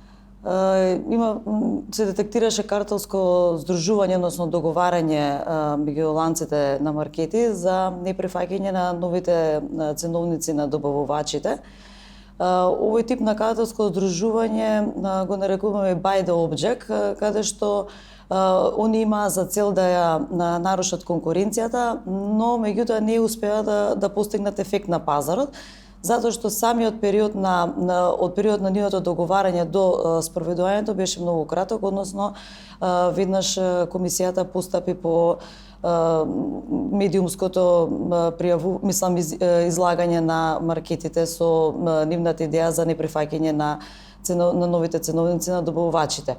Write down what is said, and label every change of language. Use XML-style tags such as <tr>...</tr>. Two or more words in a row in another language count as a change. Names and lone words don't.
<mk>Се детектираше картелско здружување, односно договарање меѓу ланците на маркети за неприфаќање на новите ценовници на добавувачите. Овој тип на картелско здружување го нарекуваме</mk> <en>by the object,</en> <mk>каде што они имаа за цел да ја нарушат конкуренцијата, но меѓутоа не успеа да постигнат ефект на пазарот, затоа што самиот период од период на нивното договарање до спроведувањето беше многу краток, односно веднаш комисијата постапи по медиумското излагање на маркетите со нивната идеја за неприфаќање на новите ценовници на добавувачите.</mk>